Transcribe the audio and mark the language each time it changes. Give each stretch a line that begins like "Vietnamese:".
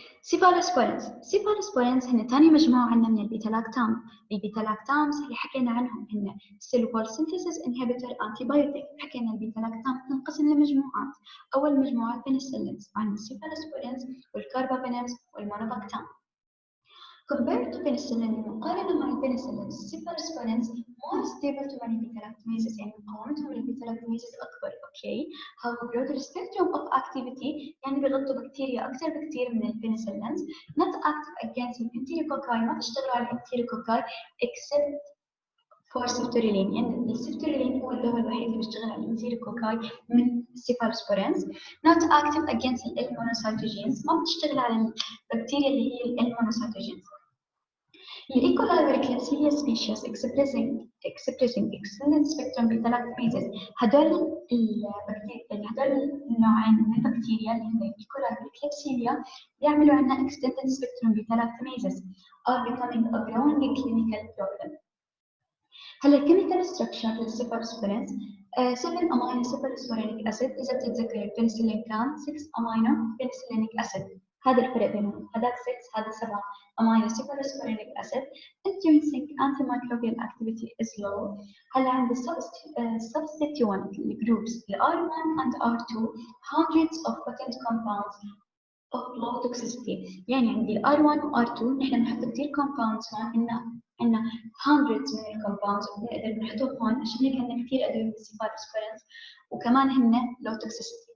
Arabic: سيفالوسبورينز هن ثاني مجموعة عندنا من البيتا-لاكتام. البيتا-لاكتامز اللي حكينا عنهم هن سيلول سينثيسيس انهبيتور انتيبيوتيك. حكينا البيتا-لاكتام تنقسم لمجموعات. أول مجموعة بنسلينز، عندنا السيفالوسبورينز والكاربابينمز والمونوباكتام.
English: Compared to penicillin
Arabic: مقارنة مع البنسلين
English: cephalosporins more stable to many beta-lactamases،
Arabic: يعني مقاومتهم للبيتا-لاكتاميزز أكبر. أوكي.
English: However broader spectrum of activity،
Arabic: يعني بيغطوا بكتيريا أكثر بكتير من البنسلينز.
English: Not active against
Arabic: الانتيروكوكاي، ما بيشتغلوا على الانتيروكوكاي
English: except for
Arabic: سيفتوريلين، يعني السيفتوريلين هو الدواء الوحيد اللي بيشتغل على الانتيروكوكاي من السيفالوسبورينز.
English: Not active against
Arabic: المونوسيتوجينز، ما بتشتغل على البكتيريا اللي هي المونوسيتوجينز. الإيكولاي والكلابسيليا
English: species expressing extended spectrum beta-lactamases،
Arabic: هدول النوعين من البكتيريا اللي هن الإيكولاي والكلابسيليا بيعملوا عندنا
English: extended spectrum beta-lactamases are becoming a growing clinical problem. هلا الكيميكال structure للسيفالوسبورينز 7 amino cephalosporanic acid.
Arabic: اذا بتتذكر البنسلين كان 6 امينو بنسلينيك اسيد، هذا الفرق بينهم، هذاك 6 هذا 7 امينو سيفالوسبورينيك اسيد.
English: Intrinsic antimicrobial activity is low.
Arabic: هلا عند
English: substituent groups ال R1 and R2 hundreds of potent compounds of low toxicity.
Arabic: يعني عندي ال R1 و R2 نحن بنحط كثير compounds هون، عندنا hundreds من الكومباوندز بنقدر نحطهم هون، عشان هيك عندنا كثير ادويه من السيفالوسبورينز وكمان هن
English: low toxicity.